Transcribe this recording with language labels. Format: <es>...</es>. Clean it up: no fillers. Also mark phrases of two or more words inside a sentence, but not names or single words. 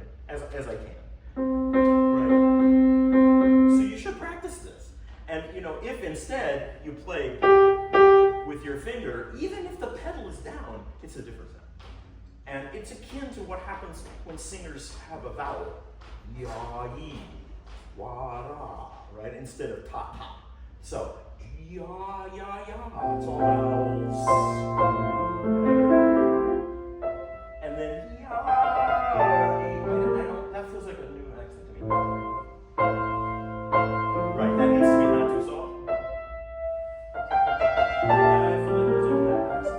<en>As I can. Right. So you should practice this. And if instead you play with your finger, even if the pedal is down, it's a different sound. And it's akin to what happens when singers have a vowel. Ya, yi, wa, ra, right? Instead of ta, ta. So, ya, ya, ya. It's all vowels. And then ya, that feels like a new accent to me. Right, that needs to be not too soft. Yeah, I feel like there's a accent.</en>